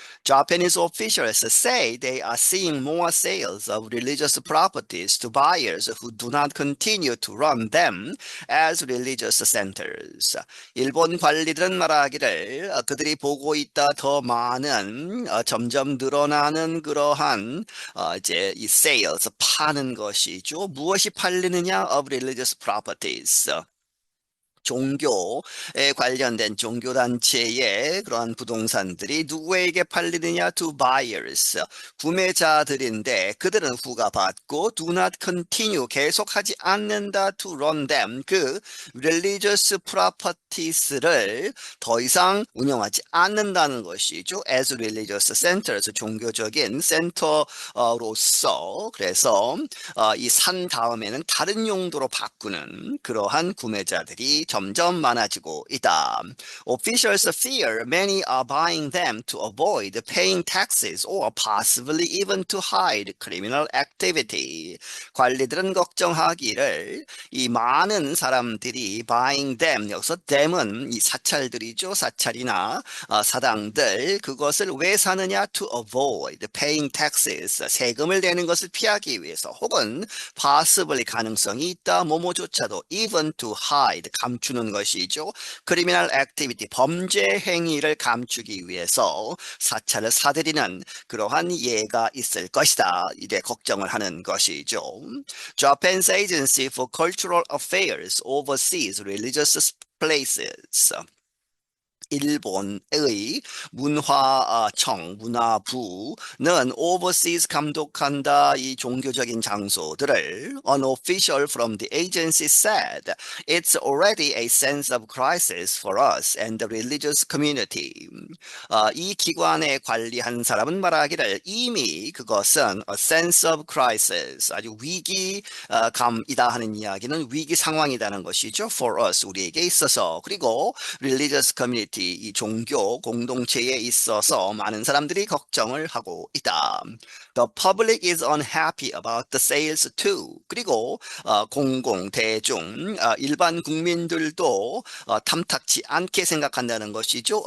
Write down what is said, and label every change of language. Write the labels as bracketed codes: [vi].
[en] Japanese officials say they are seeing more sales of religious properties to buyers who do not continue to run them as religious centers. [ko] 일본 관리들은 말하기를 그들이 보고 있다 더 많은 점점 늘어나는 그러한 이제 이 sales 파는 것이죠. 무엇이 팔리느냐 [en] of religious properties. [ko] 종교에 관련된 종교단체의 그러한 부동산들이 누구에게 팔리느냐 [en] to buyers [ko] 구매자들인데 그들은 후가받고 [en] do not continue [ko] 계속하지 않는다 [en] to run them [ko] 그 religious properties를 더 이상 운영하지 않는다는 것이죠. [en] as religious centers [ko] 종교적인 센터로서 그래서 이 산 다음에는 다른 용도로 바꾸는 그러한 구매자들이 점점 많아지고 있다. [en] Officials fear many are buying them to avoid paying taxes or possibly even to hide criminal activity. [ko] 관리들은 걱정하기를 이 많은 사람들이 [en] buying them [ko] 여기서 them은 이 사찰들이죠. 사찰이나 사당들 그것을 왜 사느냐 [en] to avoid paying taxes [ko] 세금을 내는 것을 피하기 위해서 혹은 possibly 가능성이 있다 뭐뭐조차도 [en] even to hide [ko] 감추는 것이죠. 크리미널 액티비티 범죄 행위를 감추기 위해서 사찰을 사들이는 그러한 예가 있을 것이다. 이래 걱정을 하는 것이죠. [en] Japan's Agency for Cultural Affairs oversees religious places. [ko] 일본의 문화청, 문화부는 overseas 감독한다 이 종교적인 장소들을 [en] An official from the agency said, It's already a sense of crisis for us and the religious community. [ko] 이 기관에 관리한 사람은 말하기를 이미 그것은 [en] a sense of crisis, [ko] 아주 위기감이다 하는 이야기는 위기 상황이라는 것이죠. [en] For us, [ko] 우리에게 있어서. 그리고 [en] religious community [ko] 이 종교 공동체에 있어서 많은 사람들이 걱정을 하고 있다. [en] The public is unhappy about the sales too. [ko] 그리고 공공, 대중, 일반 국민들도 탐탁치 않게 생각한다는 것이죠.